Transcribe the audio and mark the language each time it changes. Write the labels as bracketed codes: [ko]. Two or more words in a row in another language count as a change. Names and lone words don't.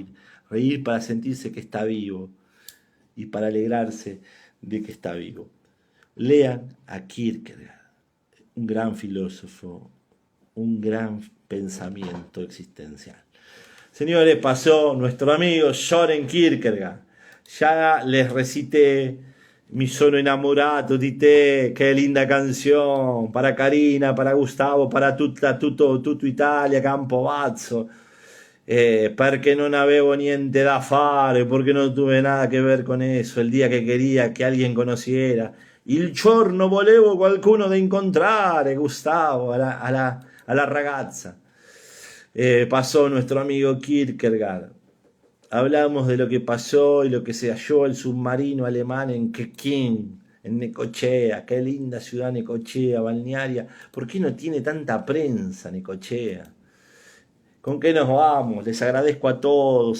[es] Reír para sentirse que está vivo y para alegrarse de que está vivo. Lean a Kierkegaard, un gran filósofo, un gran pensamiento existencial. Señores, pasó nuestro amigo Søren Kierkegaard. Ya les recité Mi sono innamorato di te, qué linda canción, para Karina, para Gustavo, para [it] tutto Italia, Campobazzo, perché non avevo niente da fare, [es] porque no tuve nada que ver con eso, el día que quería que alguien conociera, [it] il giorno volevo qualcuno da incontrare, Gustavo, a la ragazza. [es] Pasó nuestro amigo Kierkegaard. Hablamos de lo que pasó y lo que se halló el submarino alemán en Quequín, en Necochea. Qué linda ciudad Necochea, balnearia. ¿Por qué no tiene tanta prensa Necochea? ¿Con qué nos vamos? Les agradezco a todos.